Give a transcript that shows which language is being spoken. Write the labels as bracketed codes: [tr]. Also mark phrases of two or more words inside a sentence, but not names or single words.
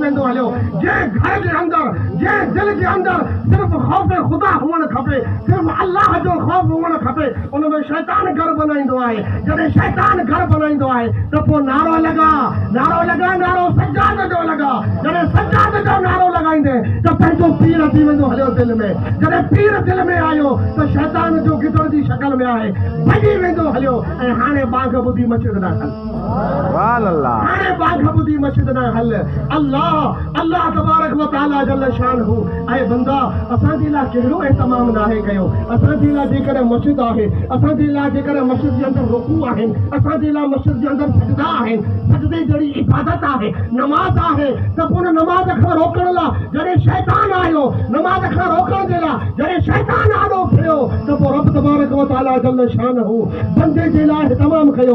[sd] वेंदो हलियो जंहिं घर जे अंदरि जंहिं दिलि जे अंदरि सिर्फ़ु ख़ौफ़ ख़ुदा हुअणु खपे सिर्फ़ु अल्लाह जो ख़ौफ़ हुअणु खपे उन में शैतान घर बनाईंदो आहे जॾहिं शैतान घर बनाईंदो आहे त पोइ नारो लॻा नारो सजाद जो लॻा जॾहिं सजाद जो नारो लॻाईंदे त पंहिंजो पीर थी वेंदो हलियो दिलि में जॾहिं पीर दिलि में आयो त शैतान जो गिदड़ जी शकल में आहे भॼी वेंदो हलियो ऐं हाणे बांग ॿुधी मस्जिद न हल [ar] الله تبارك وتعالى جل شانه [sd] ऐं बंदा असांजे लाइ कहिड़ो एतमाम नाहे कयो असांजे लाइ जेकॾहिं मस्जिद आहे असांजे लाइ जेकॾहिं मस्जिद जे अंदरि रुकू आहिनि असांजे लाइ मस्जिद जे अंदरि सजदा आहिनि सजदे जहिड़ी इबादत आहे नमाज़ आहे त पोइ नमाज़ खां रोकण लाइ जॾहिं शैतान आयो नमाज़ खां रोकण जे लाइ जॾहिं शैतान आॾो फिरियो त पोइ रब [ar] تبارك وتعالى جل شانه [sd] बंदे जे लाइ तमाम कयो